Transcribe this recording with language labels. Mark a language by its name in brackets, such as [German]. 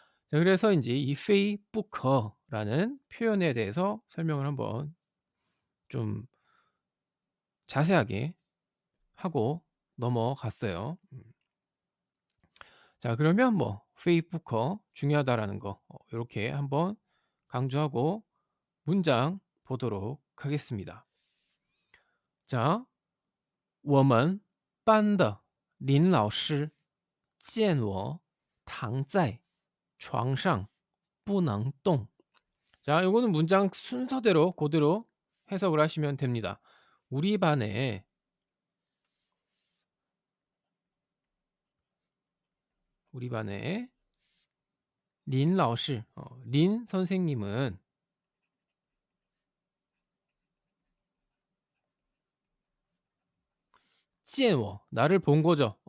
[Korean] 자, 그래서 인제 이 페이부커라는 표현에 대해서 설명을 한번 좀 자세하게 하고 넘어갔어요. 자, 그러면 뭐 페이부커 중요하다라는 거 요렇게 한번 강조하고 문장 보도록 하겠습니다. 자, [Chinese] 我们班的林老师见我躺在床上不能动. [Korean] 자, 요거는 문장 순서대로 고대로 해석을 하시면 됩니다. 우리 반에 우리 반의 린 라오시, 린 선생님은 [Chinese] 见我 [Korean] 나를 본 거죠.